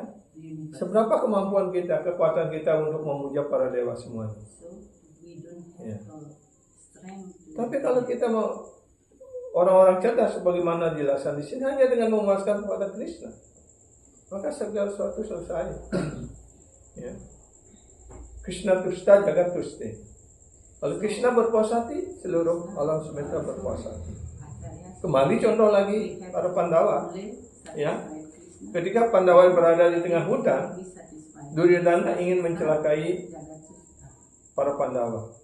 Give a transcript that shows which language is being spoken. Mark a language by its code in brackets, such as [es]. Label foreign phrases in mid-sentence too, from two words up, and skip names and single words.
[id] Seberapa kemampuan kita, kekuatan kita untuk memuja para dewa semuanya? Ya. Tapi kalau kita mau orang-orang cerdas sebagaimana dijelaskan di sini hanya dengan memuaskan kepada Krishna, maka segala sesuatu selesai. Ya. [sa] Krishna tusta jagat tuste. [id] Kalau Krishna berpuasa hati, seluruh alam semesta berpuasa hati. Kembali contoh lagi para Pandawa. Ya. Ketika Pandawa berada di tengah hutan, Duryodhana ingin mencelakai para Pandawa.